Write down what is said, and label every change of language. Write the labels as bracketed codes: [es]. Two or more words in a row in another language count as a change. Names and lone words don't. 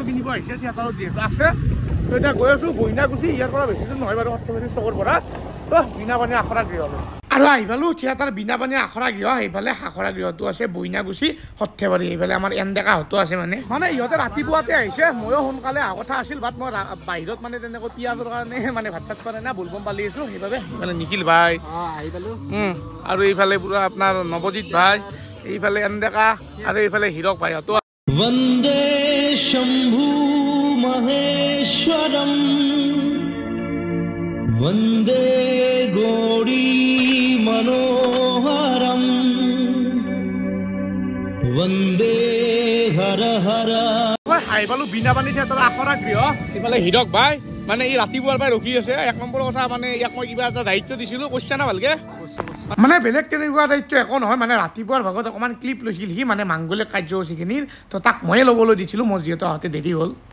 [as] কিনিব আহিছে থিয়েটাৰত যিহেতু আছে তো এতিয়া গৈ আছোঁ বইনাগুচি ইয়াৰ পৰা বেছি দূৰ নহয় বাৰু সৰ্থেবাৰী চকৰ পৰা তো বীণাপানী আখৰা গৃহলৈ আৰু আহি পালোঁ থিয়েটাৰ বীণাপানী আখৰা গৃহ সেইফালে আখৰা গৃহটো আছে বইনাগুচি সৰ্থেবাৰী সেইফালে আমাৰ এনডেকাহঁতো আছে মানে ইহঁতে ৰাতিপুৱাতে আহিছে ময়ো সোনকালে অহা কথা আছিল বাট মই বাহিৰত মানে তেনেকৈ পিঁয়াজৰ কাৰণে মানে ভাত চাত খোৱা নাই বুলবম পালি আছোঁ সেইবাবে মানে নিখিল ভাই আহি পালোঁ আৰু এইফালে পুৰা আপোনাৰ নৱজিৎ ভাই এইফালে এনডেকা আৰু এইফালে হীৰক ভাইহঁতো [sa] वन्दे शम्भु महेश्वरम् वन्दे गौरी मनोहरम् वन्दे हर हर [as] আহি পালোঁ বীণাপানী থিয়েটাৰ আখৰা গৃহ এইফালে হীৰক ভাই মানে ই ৰাতিপুৱাৰ পৰাই ৰখি আছে 1 নম্বৰ কথা মানে ইয়াক মই কিবা এটা দায়িত্ব দিছিলোঁ কৈছা না ভালকে মানে বেলেগ তেনেকুৱা দায়িত্ব একো নহয় মানে ৰাতিপুৱাৰ ভাগত অকণমান ক্লিপ লৈছিল সি মানে মাংগলিক কাৰ্যসূচীখিনিৰ তো তাক ময়ে ল'বলৈ দিছিলোঁ মই যিহেতু আহোঁতে দেৰি হ'ল